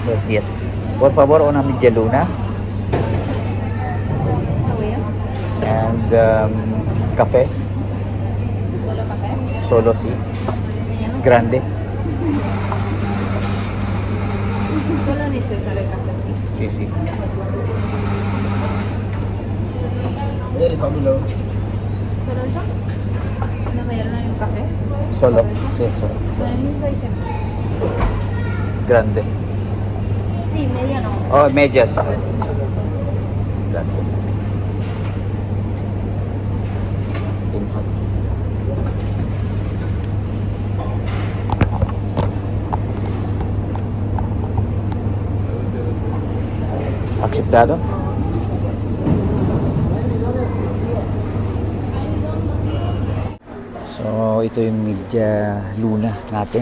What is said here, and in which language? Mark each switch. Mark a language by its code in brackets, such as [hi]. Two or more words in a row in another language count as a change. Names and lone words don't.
[en] Yes. [es] Por favor, una media luna. [en] And cafe. [es] ¿Solo café? Solo sí. Grande. Solo necesito usar el café, sí. Sí, sí. ¿Solo eso? ¿Una media luna y un café? Solo. Sí, solo. 9.600. Grande. Sí, mediano. Oh, medias. Gracias. [en] Inside. [tl] Akseptado? So, ito yung [es] media luna [tl] natin.